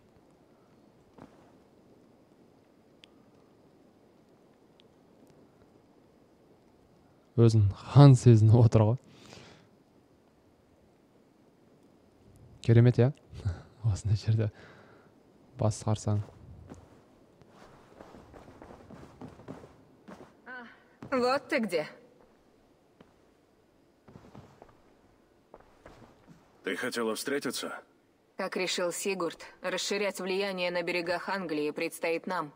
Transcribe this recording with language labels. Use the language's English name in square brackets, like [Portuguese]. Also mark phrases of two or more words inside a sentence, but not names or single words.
[Kazakh] Өзін хан сезініп отыр ғой. Керемет, я? Осындай жерде басқарсаң. [Russian] Вот ты где. Ты хотела встретиться? Как решил Сигурд, расширять влияние на берегах Англии предстоит нам.